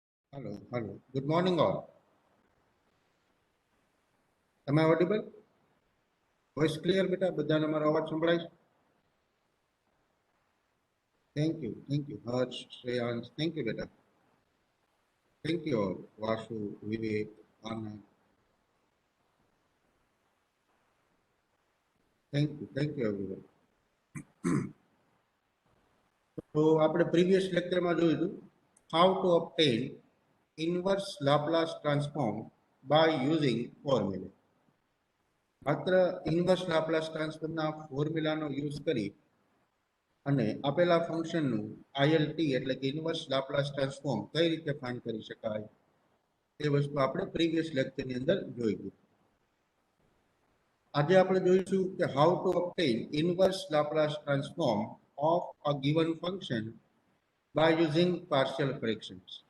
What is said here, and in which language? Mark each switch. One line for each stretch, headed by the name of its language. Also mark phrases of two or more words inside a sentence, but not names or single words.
English: Hello, hello. Good morning, all. Am I audible? Voice clear, beta?
Gujarati: બધાને મારો અવાજ સંભળાય છે?
English: Thank you, thank you. Harsh, Shreyans, thank you, beta. Thank you all. Vasu, Vivek, Anand. Thank you everyone.
Gujarati: તો આપણે પ્રીવિયસ લેક્ચરમાં જોયું હતું
English: how to obtain inverse Laplace transform by using formula.
Gujarati: માત્ર
English: inverse Laplace transform-na
Gujarati: ફોર્મ્યુલાનો યુઝ કરી અને આપેલા ફંક્શનનું આઈએલટી એટલે કે
English: inverse Laplace transform
Gujarati: કઈ રીતે ફાઇન્ડ કરી શકાય તે વસ્તુ આપણે પ્રીવિયસ લેક્ચરની અંદર જોઈ લીધું. આજે આપણે જોઈશું કે
English: how to obtain inverse Laplace transform of a given function by using partial fractions.